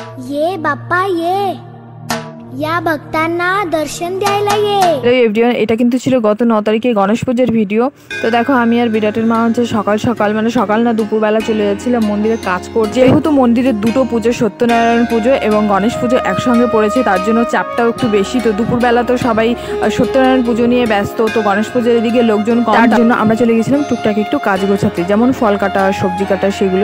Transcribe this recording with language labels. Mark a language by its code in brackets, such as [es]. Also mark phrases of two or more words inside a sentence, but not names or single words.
[mr] ये बाप्पा ये या भक्तांना दर्शन द्यायला ये। [en] Hello everyone, [bn] এটা কিন্তু ছিল গত 9 তারিখে গণেশ পুজোর ভিডিও। তো দেখো আমি আর বিরাটের মা হচ্ছে সকাল সকাল মানে সকাল না দুপুরবেলা চলে যাচ্ছিলাম মন্দিরে কাজ করতে। যেহেতু মন্দিরে দুটো পুজো, সত্যনারায়ণ পুজো এবং গণেশ পুজো একসঙ্গে পড়েছে, তার জন্য চাপটাও একটু বেশি। তো দুপুরবেলা তো সবাই সত্যনারায়ণ পুজো নিয়ে ব্যস্ত, তো গণেশ পুজোর এদিকে লোকজন কম, তার জন্য আমরা চলে গেছিলাম টুকটাক একটু কাজ গোছাতে, যেমন ফল কাটা, সবজি কাটা সেগুলো।